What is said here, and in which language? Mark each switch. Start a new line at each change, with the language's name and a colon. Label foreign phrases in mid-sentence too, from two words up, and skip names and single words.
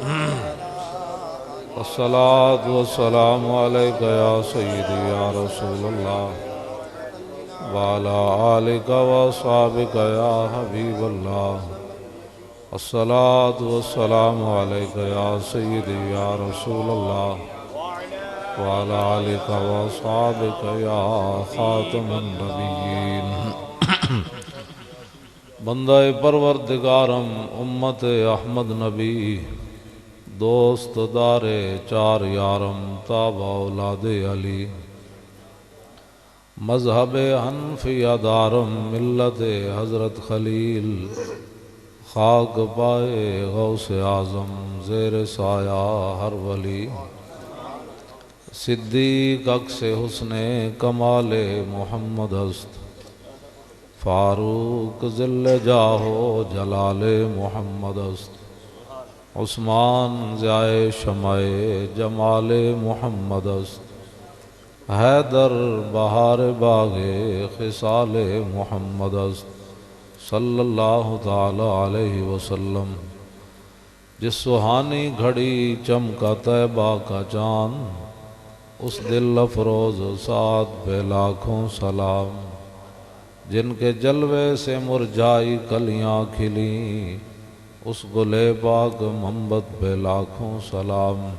Arabic: الصلاة والسلام عليك يا سيدي يا رسول الله، وعلى آلك وأصحابك يا حبيب الله، الصلاة والسلام عليك يا سيدي يا رسول الله، وعلى آلك وأصحابك يا خاتم النبيين۔
Persian: بندہ پروردگارم امت احمد نبی، دوست دار چار یارم تابع اولاد علی، مذہب حنفیہ دارم ملت حضرت خلیل، خاک پائے غوث اعظم زیر سایہ ہر ولی، صدیق عکس حسن کمال محمد است، فاروق ذل جاہو جلال محمد است، عثمان ضیاء شمع جمال محمد است، حیدر بہار باغ خصال محمد است،
Arabic: صلی اللہ تعالی علیہ وسلم۔
Urdu: جس سہانی گھڑی چمکا طیبہ کا چاند، اس دل افروز سعد پہ لاکھوں سلام، جن کے جلوے سے مرجائی کلیاں کھلیں، اس گلے پاک منبت پہ لاکھوں سلام۔